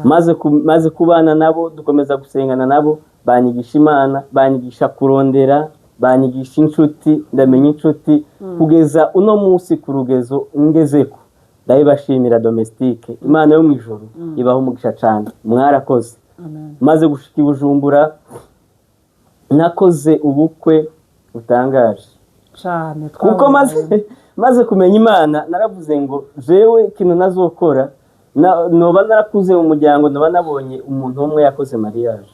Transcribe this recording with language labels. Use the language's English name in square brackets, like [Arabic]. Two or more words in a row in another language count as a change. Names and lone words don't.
[Rundi] Maze kubana nabo, dukomeza gusengana nabo, banyigisha Imana, banyigisha kurondera, banyigisha inshuti, ndamenya inshuti, kugeza uno munsi ku rugezo ngezeko. Ndabibashimira Domestique. Imana yo mu ijuru ibaho umugisha cyane. Mwarakoze. Amen. Maze gushika i Bujumbura, nakoze ubukwe butangaje Cyane. kuko maze kumenya Imana, naravuze ngo jewe ikintu nazokora, noba narakuze mu muryango, noba nabonye umuntu umwe yakoze mariage